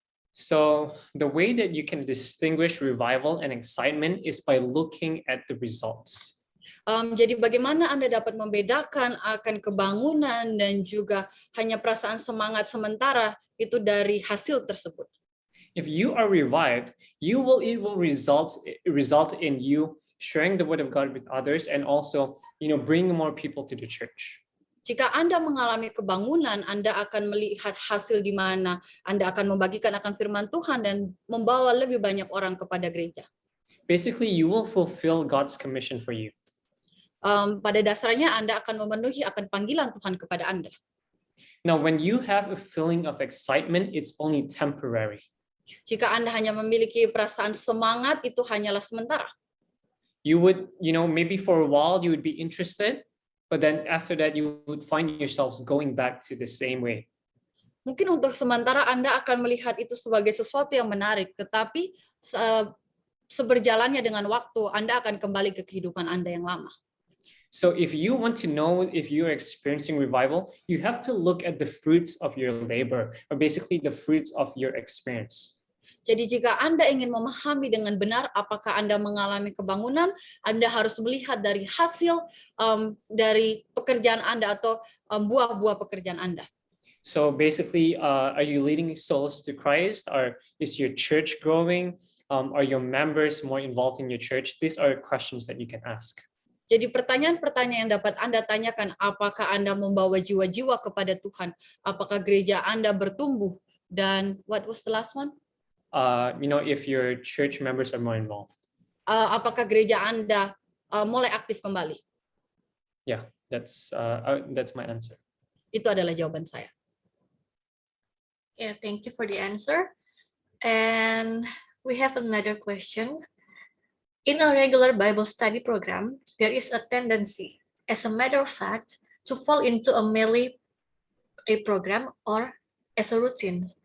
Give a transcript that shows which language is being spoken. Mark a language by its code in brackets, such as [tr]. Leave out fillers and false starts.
[en] So the way that you can distinguish revival and excitement is by looking at the results. [id] Jadi bagaimana Anda dapat membedakan akan kebangunan dan juga hanya perasaan semangat sementara itu dari hasil tersebut? [en] If you are revived, it will result in you sharing the word of God with others and also, bringing more people to the church. [id] Jika Anda mengalami kebangunan, Anda akan melihat hasil di mana Anda akan membagikan akan firman Tuhan dan membawa lebih banyak orang kepada gereja. [en] Basically, you will fulfill God's commission for you. [id] Pada dasarnya Anda akan memenuhi akan panggilan Tuhan kepada Anda. [en] Now, when you have a feeling of excitement, it's only temporary. [id] Jika Anda hanya memiliki perasaan semangat, itu hanyalah sementara. [en] You would, maybe for a while you would be interested, but then after that you would find yourselves going back to the same way. [id] Mungkin untuk sementara Anda akan melihat itu sebagai sesuatu yang menarik, tetapi seberjalannya dengan waktu, Anda akan kembali ke kehidupan Anda yang lama. [en] So if you want to know if you're experiencing revival, you have to look at the fruits of your labor, or basically the fruits of your experience. [id] Jadi jika Anda ingin memahami dengan benar apakah Anda mengalami kebangunan, Anda harus melihat dari hasil dari pekerjaan Anda atau buah-buah pekerjaan Anda. [en] So basically, are you leading souls to Christ? Or is your church growing? Are your members more involved in your church? These are questions that you can ask. [id] Jadi pertanyaan-pertanyaan yang dapat Anda tanyakan, apakah Anda membawa jiwa-jiwa kepada Tuhan? Apakah gereja Anda bertumbuh? Dan [en] what was the last one? If your church members are more involved. [id] Apakah gereja Anda mulai aktif kembali? [en] Yeah, that's my answer. [id] Itu adalah jawaban saya. [en] Yeah, thank you for the answer. And we have another question. In a regular Bible study program, there is a tendency, as a matter of fact, to fall into merely a program or as a routine.